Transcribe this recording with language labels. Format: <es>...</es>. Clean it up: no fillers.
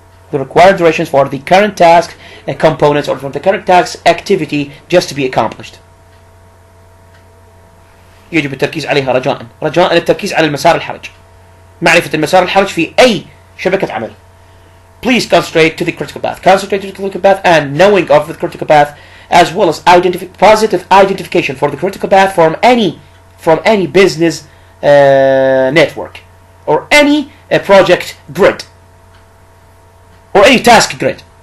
<en>The required durations for the current task components, or for the current task activity just to be accomplished.</en> <ar>يجب التركيز عليها رجاء التركيز على المسار الحرج. معرفة المسار الحرج في أي شبكة عمل.</ar> <en>Please concentrate to the critical path. Concentrate to the critical path, and knowing of the critical path, as well as positive identification for the critical path from any business network, or any project grid, or any task grid.</en>